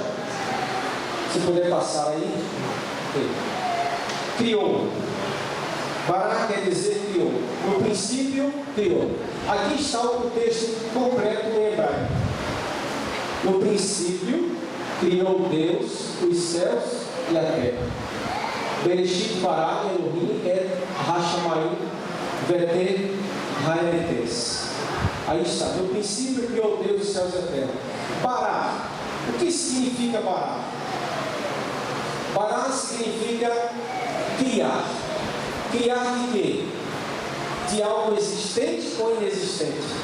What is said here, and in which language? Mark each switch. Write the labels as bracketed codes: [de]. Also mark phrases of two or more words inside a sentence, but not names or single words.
[pt] Se puder passar aí. Criou. Parar quer dizer criou. No princípio, criou. Aqui está o texto completo em hebraico. No princípio, criou Deus os céus e a terra. [he] בראשית ברא אלהים את השמים ואת הארץ. [pt] Aí está. No princípio, criou Deus os céus e a terra. Parar. O que significa parar? Parar significa criar. Criar de quê? De algo existente ou inexistente?